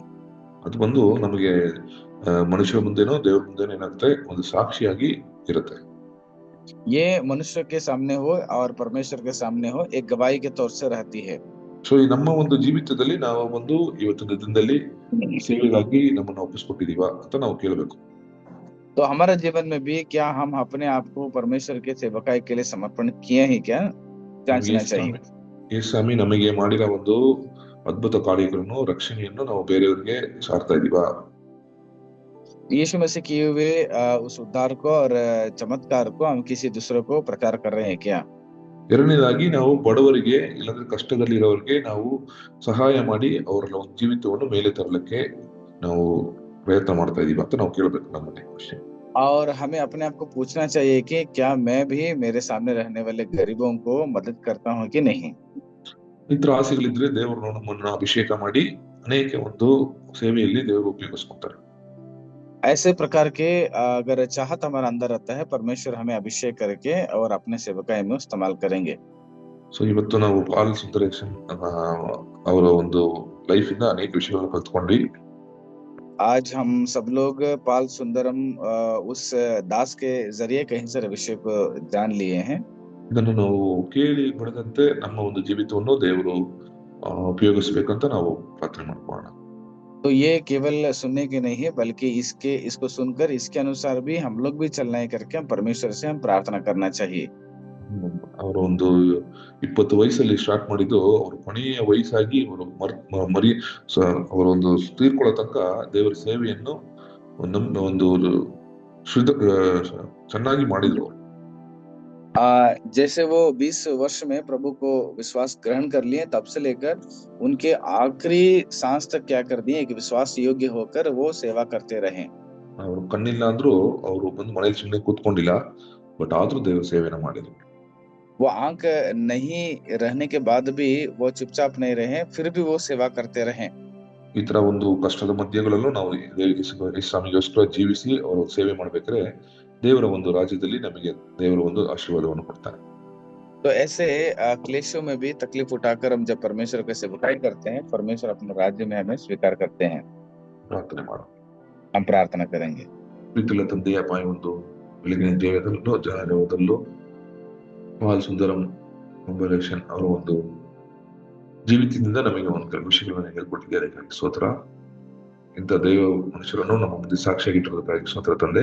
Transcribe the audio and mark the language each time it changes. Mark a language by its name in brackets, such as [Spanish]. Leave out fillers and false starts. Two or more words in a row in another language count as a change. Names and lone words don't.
[Kannada] ಅದು ಬಂದು ನಮಗೆ ಮನುಷ್ಯರ ಮುಂದೆನೋ ದೇವರ ಮುಂದೆನೋ ಏನಾಗುತ್ತೆ, ಒಂದು ಸಾಕ್ಷಿಯಾಗಿ ಇರುತ್ತೆ. [Hindi] ये मनुष्य के सामने हो और परमेश्वर के सामने हो, एक गवाही के तौर से रहती है। [Kannada] ಸೊ ಈ ನಮ್ಮ ಒಂದು ಜೀವಿತದಲ್ಲಿ ನಾವು ಒಂದು ಇವತ್ತಿನ ದಿನದಲ್ಲಿ ಸೇವೆಗಾಗಿ ನಮ್ಮನ್ನು ಒಪ್ಪಿಸ್ಕೊಟ್ಟಿದೀವ ಅಂತ ನಾವು ಕೇಳಬೇಕು. [Hindi] तो हमारे जीवन में भी क्या हम अपने आप को परमेश्वर के सेवकाई के लिए समर्पण किए हैं क्या, जांचना चाहिए। [Kannada] ಯೇಸು ನಮಗೆ ಮಾಡಿರೋ ಒಂದು ಅದ್ಭುತ ಕಾರ್ಯಗಳನ್ನು, ರಕ್ಷಣೆಯನ್ನು ನಾವು ಬೇರೆಯವರಿಗೆ ಸಾರ್ತಾ ಇದೀವಾ? [Hindi] यीशु मसीह किए हुए उस उद्धार को और चमत्कार को हम किसी दूसरे को प्रचार कर रहे हैं क्या? [Kannada] ಎರಡನೇದಾಗಿ ನಾವು ಬಡವರಿಗೆ ಇಲ್ಲಾಂದ್ರೆ ಕಷ್ಟದಲ್ಲಿರೋರಿಗೆ ನಾವು ಸಹಾಯ ಮಾಡಿ ಅವರ ಒಂದು ಜೀವಿತವನ್ನು ಮೇಲೆ ತರಲಿಕ್ಕೆ ನಾವು ಪ್ರಯತ್ನ ಮಾಡ್ತಾ ಇದೀವಿ ಅಂತ ನಾವು ಕೇಳಬೇಕು ನಮ್ಮಲ್ಲಿ ಅಷ್ಟೇ. [Hindi] और हमें अपने आप को पूछना चाहिए कि क्या मैं भी मेरे सामने रहने वाले गरीबों को मदद करता हूँ कि नहीं। [Kannada] ಇತರ ಆಸೆಗಳಿದ್ರೆ ದೇವರು ನಮ್ಮನ್ನ ಅಭಿಷೇಕ ಮಾಡಿ ಅನೇಕ ಒಂದು ಸೇವೆಯಲ್ಲಿ ದೇವರು ಉಪಯೋಗಿಸ್ಕೊತಾರೆ. [Hindi] ऐसे प्रकार के अगर चाहत हमारे अंदर रहता है, परमेश्वर हमें अभिषेक करके और अपने सेवकाई में इस्तेमाल करेंगे। [Kannada] ಸೊ ಇವತ್ತು ನಾವು ಪಾಲ್ ಸುಂದರೇಶನ್ ಅವರ ಒಂದು ಲೈಫ್ ಇಂದ ಅನೇಕ ವಿಷಯಗಳನ್ನು ಕಲ್ತ್ಕೊಂಡ್ವಿ. [Hindi] आज हम सब लोग पाल सुंदरम उस दास के जरिए कई सारे विषय को जान लिए हैं। [Kannada] ಇದನ್ನು ನಾವು ಕೇಳಿ ಬಡದಂತೆ ನಮ್ಮ ಒಂದು ಜೀವಿತವನ್ನು ದೇವರು ಉಪಯೋಗಿಸಬೇಕಂತ ನಾವು ಪ್ರಾರ್ಥನೆ ಮಾಡ್ಕೊಳ್ಳೋಣ. [Hindi] तो ये केवल सुनने के नहीं है, बल्कि इसको सुनकर इसके अनुसार भी हम लोग भी चलना है करके हम परमेश्वर से हम प्रार्थना करना चाहिए। [Kannada] ಅವರು ಒಂದು 20 ವಯಸ್ಸಲ್ಲಿ ಸ್ಟಾರ್ಟ್ ಮಾಡಿದ್ದು, ಅವರು ಕೊನೆಯ ವಯಸ್ಸಾಗಿ ಅವರು ಒಂದು ತೀರ್ಕೊಳ್ಳೋ ತನಕ ದೇವರ ಸೇವೆಯನ್ನು ಒಂದು ಚೆನ್ನಾಗಿ ಮಾಡಿದ್ರು. [Hindi] जैसे वो 20 वर्ष में प्रभु को विश्वास ग्रहण कर लिए, तब से लेकर उनके आखिरी सांस तक क्या कर दिए, एक विश्वास योग्य होकर वो सेवा करते रहे। [Kannada] ಅವರು ಕಣ್ಣಿಲ್ಲ ಅಂದ್ರೂ ಅವರು ಬಂದು ಮನೇಲಿ ಸುಮ್ಮನೆ ಕೂತ್ಕೊಂಡಿಲ್ಲ, ಬಟ್ ಆದ್ರೂ ದೇವರ ಸೇವೆನ ಮಾಡಿದ್ರು. [Hindi] वो आंख नहीं रहने के बाद भी वो चुपचाप नहीं रहे, फिर भी वो सेवा करते रहे। [Kannada] ಈ ತರ ಒಂದು ಕಷ್ಟದ ಮಧ್ಯಗಳಲ್ಲೂ ನಾವು ಸ್ವಾಮಿಗೋಸ್ಕರ ಜೀವಿಸಿ ಅವರು ಸೇವೆ ಮಾಡ್ಬೇಕಾದ್ರೆ ದೇವರ ಒಂದು ರಾಜ್ಯದಲ್ಲಿ ನಮಗೆ ದೇವರ ಒಂದು ಆಶೀರ್ವಾದವನ್ನು ಕೊಡ್ತಾರೆ. [Hindi] तो ऐसे क्लेशों में भी तकलीफ उठाकर हम जब परमेश्वर का सेवकाई करते हैं, परमेश्वर अपने राज्य में हमें स्वीकार करते हैं। [Kannada] ಪ್ರಾರ್ಥನೆ ಮಾಡೋಣ. [Hindi] हम प्रार्थना करेंगे। [Kannada] ಪ್ರೀತಿಯ ತಂದೆಯಪ್ಪ, ಒಂದು ಬೆಳಗಿನ ಜೀವನದಲ್ಲೂ ಪಾಲ್ ಸುಂದರಂ ಅಂಬರೀಷನ್ ಅವರ ಒಂದು ಜೀವಿತದಿಂದ ನಮಗೆ ಒಂದು ಕೆಲವು ವಿಷಯಗಳನ್ನು ಹೇಳ್ಕೊಟ್ಟಿದ್ದಾರೆ. ಅದಕ್ಕಾಗಿ ಸ್ತೋತ್ರ. ಇಂಥ ದೈವ ಮನುಷ್ಯರನ್ನು ನಮ್ಮ ಮುಂದೆ ಸಾಕ್ಷಿಯಾಗಿಟ್ಟಿರೋದಕ್ಕಾಗಿ ಸ್ತೋತ್ರ ತಂದೆ.